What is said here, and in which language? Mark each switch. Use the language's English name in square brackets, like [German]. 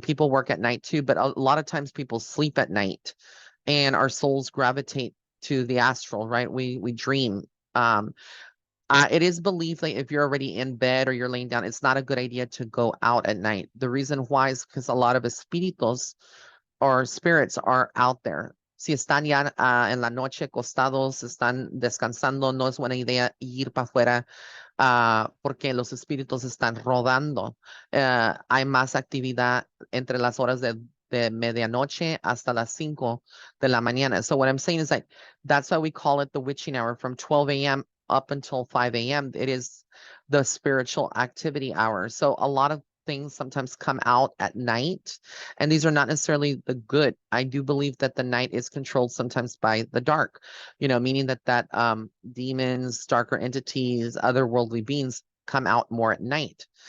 [English] People work at night too, but a lot of times people sleep at night, and our souls gravitate to the astral, right? We dream. It is believed that if you're already in bed or you're laying down, it's not a good idea to go out at night. The reason why is because a lot of espíritus or spirits are out there. [Spanish] Si están ya en la noche acostados, están descansando, no es buena idea ir para afuera, porque los espíritus están rodando. Hay más actividad entre las horas de medianoche hasta las 5 de la mañana. [English] So what I'm saying is like, that's why we call it the witching hour, from 12 a.m. up until 5 a.m. It is the spiritual activity hour. So a lot of things sometimes come out at night, and these are not necessarily the good. I do believe that the night is controlled sometimes by the dark, meaning that demons, darker entities, otherworldly beings come out more at night.